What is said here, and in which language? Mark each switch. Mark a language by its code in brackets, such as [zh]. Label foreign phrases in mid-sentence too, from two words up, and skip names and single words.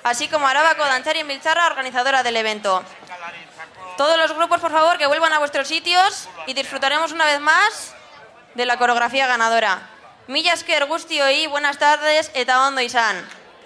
[es] así como Arabako Dantzari Biltzarra, organizadora del evento. Todos los grupos, por favor, que vuelvan a vuestros sitios y disfrutaremos una vez más de la coreografía ganadora. [eu] Mila esker guztioi, [es] buenas tardes [eu] eta ondo izan.